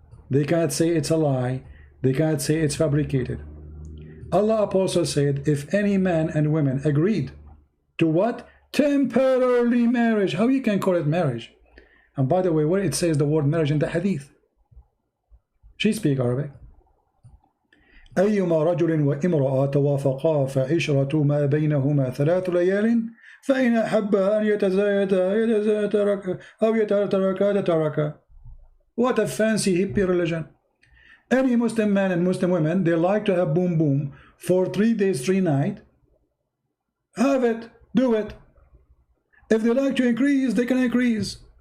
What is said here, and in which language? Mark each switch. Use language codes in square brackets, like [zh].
[en] They cannot say it's a lie. They cannot say it's fabricated. Allah also said, if any man and women agreed to what? Temporarily marriage. How you can call it marriage? And by the way, where it says the word marriage in the hadith, she speaks Arabic. [ar] أيما رجل وامرأة توافقا فعشرة ما بينهما 3 ليال فإن أحبا أن يتزايدا أو يتركا تركا. [en] What a fancy hippie religion. Any Muslim man and Muslim women, they like to have boom boom for 3 days, 3 nights. Have it, do it. If they like to increase, they can increase.